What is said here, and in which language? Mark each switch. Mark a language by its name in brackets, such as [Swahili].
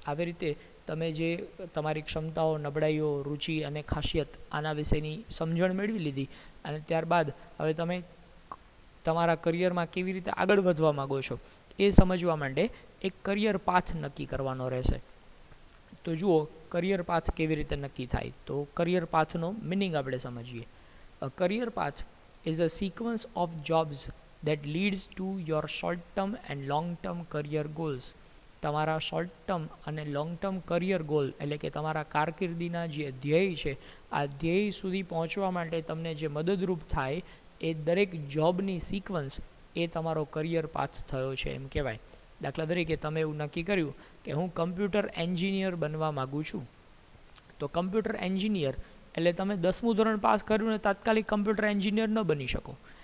[Gujarati] આવી રીતે તમે જે તમારી ક્ષમતાઓ, નબળાઈઓ, રુચિ અને ખાસિયત આના વિશેની સમજણ મેળવી લીધી અને ત્યારબાદ હવે તમે તમારા કરિયરમાં કેવી રીતે આગળ વધવા માગો છો એ સમજવા માટે એક કરિયર પાથ નક્કી કરવાનો રહેશે. તો જુઓ કરિયર પાથ કેવી રીતે નક્કી થાય. તો કરિયર પાથનો મિનિંગ આપણે સમજીએ. Career path [English] is a sequence of jobs that leads to your short term and long term career goals. [Gujarati] તમારા શોર્ટ ટર્મ અને લોંગ ટર્મ કરિયર ગોલ એટલે કે તમારા કારકિર્દીના જે ધ્યેય છે આ ધ્યેય સુધી પહોંચવા માટે તમને જે મદદરૂપ થાય એ દરેક જોબની સિક્વન્સ એ તમારો કરિયર પાથ થયો છે એમ કહેવાય. દાખલા તરીકે તમે એવું નક્કી કર્યું કે હું કમ્પ્યુટર એન્જિનિયર બનવા માગું છું, તો કમ્પ્યુટર એન્જિનિયર એટલે તમે 10મું ધોરણ પાસ કર્યું ને તાત્કાલિક કમ્પ્યુટર એન્જિનિયર ન બની શકો.